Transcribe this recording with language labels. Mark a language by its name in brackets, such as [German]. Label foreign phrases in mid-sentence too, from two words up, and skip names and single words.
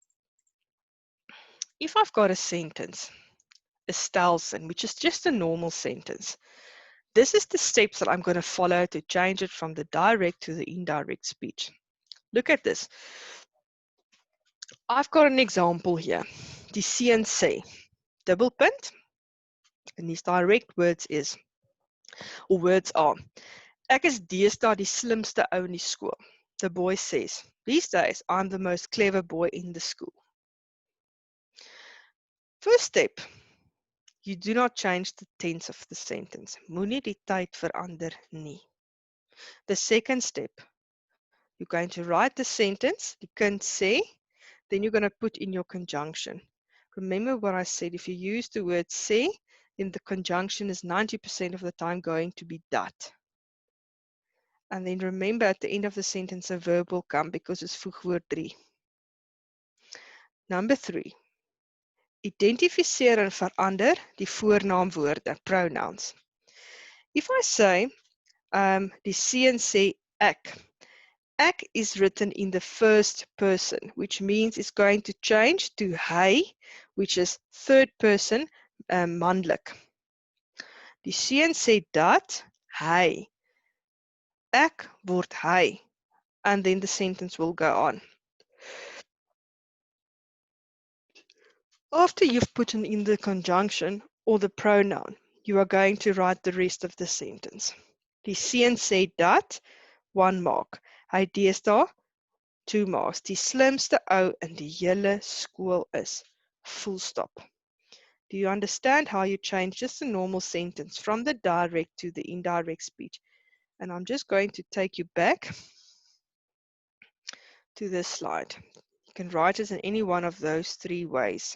[English] If I've got a sentence, a stelsin, which is just a normal sentence, this is the steps that I'm going to follow to change it from the direct to the indirect speech. Look at this. I've got an example here. [Afrikaans] Die seun sê, dubbelpunt, [English] and these direct words are, [Afrikaans] ek is deesdae die slimste ou in die skool. [English] The boy says, these days I'm the most clever boy in the school. First step, you do not change the tense of the sentence. [Afrikaans] Moenie die tyd verander nie. [English] The second step, you're going to write the sentence, [Afrikaans] die kind sê, [English] then you're going to put in your conjunction. Remember what I said, if you use the word sê, then the conjunction is 90% of the time going to be dat. And then remember at the end of the sentence a verb will come because it's voegwoord 3. Number 3. [Afrikaans] Identifiseer en verander die voornaamwoorde, [English] pronouns. If I say, [Afrikaans] die seun sê ek, [English] ek is written in the first person, which means it's going to change to hy, which is third person, manlik. [Afrikaans] Die seun sê dat hy, ek word hy, [English] and then the sentence will go on. After you've put in the conjunction or the pronoun, you are going to write the rest of the sentence. [Afrikaans] Die seun sê dat, 1 mark. Hy deesdae Toema's, die slimste ou in die hele skool is. [English] Full stop. Do you understand how you change just a normal sentence from the direct to the indirect speech? And I'm just going to take you back to this slide. You can write it in any one of those three ways.